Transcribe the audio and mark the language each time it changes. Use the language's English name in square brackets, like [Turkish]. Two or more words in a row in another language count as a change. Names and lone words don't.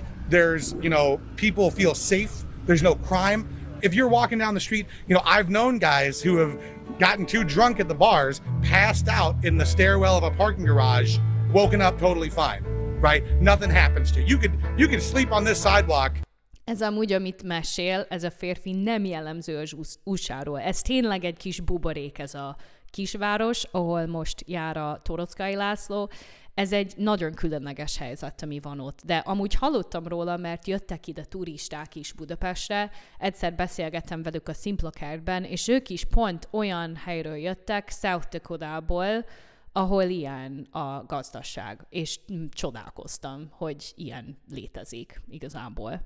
[English] There's, people feel safe. There's no crime. If you're walking down the street, I've known guys who have gotten too drunk at the bars, passed out in the stairwell of a parking garage, woken up totally fine, right? Nothing happens to you. You could sleep on this sidewalk. [Hungarian] Ez amúgy, amit mesél, ez a férfi nem jellemző az USA-ról. Ez tényleg egy kis buborék, ez a kisváros, ahol most jár a Toroczkai László. Ez egy nagyon különleges helyzet, ami van ott. De amúgy hallottam róla, mert jöttek ide turisták is Budapestre, egyszer beszélgettem velük a Simplokertben, és ők is pont olyan helyről jöttek, South Dakotából, ahol ilyen a gazdaság, és csodálkoztam, hogy ilyen létezik igazából.